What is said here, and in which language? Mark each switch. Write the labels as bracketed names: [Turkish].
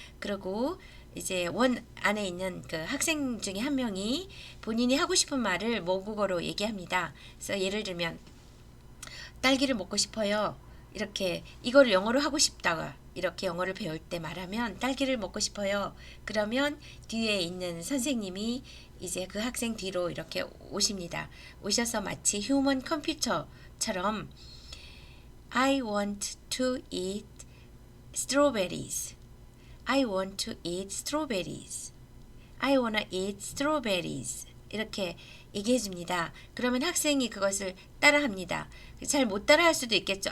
[Korean] 그리고 이제 원 안에 있는 그 학생 중에 한 명이 본인이 하고 싶은 말을 모국어로 얘기합니다. 그래서 예를 들면 딸기를 먹고 싶어요. 이렇게 이거를 영어로 하고 싶다가 이렇게 영어를 배울 때 말하면 딸기를 먹고 싶어요. 그러면 뒤에 있는 선생님이 이제 그 학생 뒤로 이렇게 오십니다. 오셔서 마치 휴먼 컴퓨터처럼 [English] I want to eat strawberries. I want to eat strawberries. I wanna eat strawberries. [Korean] 이렇게 얘기해 줍니다. 그러면 학생이 그것을 따라합니다. 잘 못 따라할 수도 있겠죠.